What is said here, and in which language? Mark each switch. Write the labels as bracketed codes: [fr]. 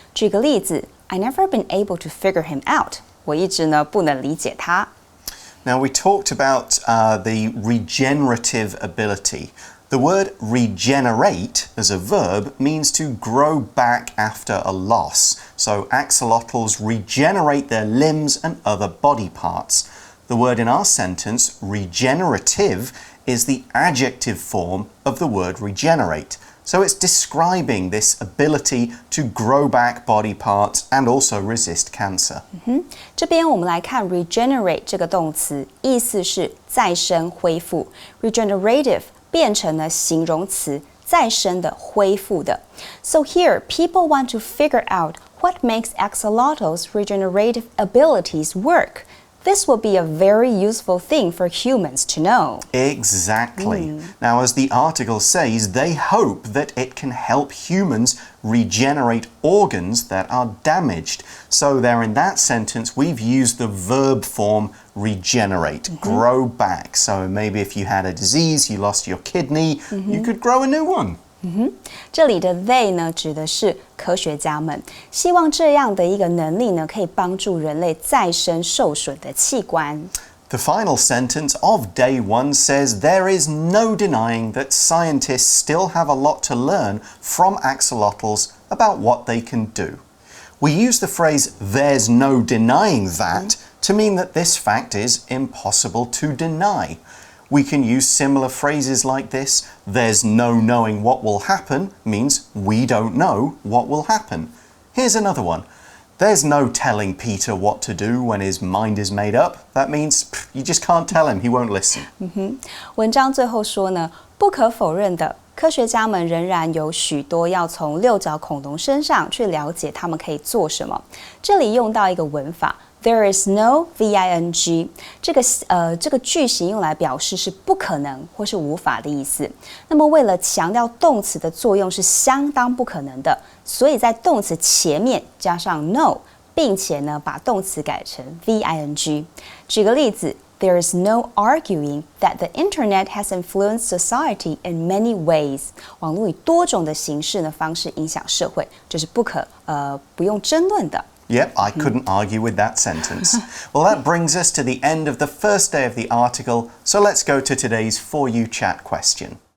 [zh] 举个例子 [en] ，I never been able to figure him out. [zh] 我一直呢不能理解他。 [en] Now we talked about the regenerative ability. The word regenerate as a verb means to grow back after a loss. So axolotls regenerate their limbs and other body parts. The word in our sentence, regenerative, is the adjective form of the word regenerate. So it's describing this ability to grow back body parts and also resist cancer. [zh] 这边我们来看 regenerate 这个动词，意思是再生、恢复。 Regenerative 变成了形容词，再生的、恢复的。 [en] So here, people want to figure out what makes axolotls' regenerative abilities work. This will be a very useful thing for humans to know. Exactly. Now, as the article says, they hope that it can help humans regenerate organs that are damaged. So there in that sentence, we've used the verb form regenerate, grow back. So maybe if you had a disease, you lost your kidney, you could grow a new one. [zh] 这里的 they 呢，指的是科学家们，希望这样的一个能力呢，可以帮助人类再生受损的器官。 [en] The final sentence of day one says there is no denying that scientists still have a lot to learn from axolotls about what they can do. We use the phrase there's no denying that to mean that this fact is impossible to deny. We can use similar phrases like this. There's no knowing what will happen means we don't know what will happen. Here's another one. There's no telling Peter what to do when his mind is made up. That means you just can't tell him, he won't listen. [zh] 文章最后说呢，不可否认的，科学家们仍然有许多要从六角恐龙身上去了解它们可以做什么。这里用到一个文法。 [en] There is no VING [zh] 这个句型用来表示是不可能或是无法的意思。那么为了强调动词的作用是相当不可能的，所以在动词前面加上 no， 并且呢把动词改成 VING。举个例子 [en] ，There is no arguing that the internet has influenced society in many ways。 [zh] 网络以多种的形式呢方式影响社会，这是不用争论的。 [en] Yep, I couldn't argue with that sentence. Well, that brings us to the end of the first day of the article, so let's go to today's For You Chat question.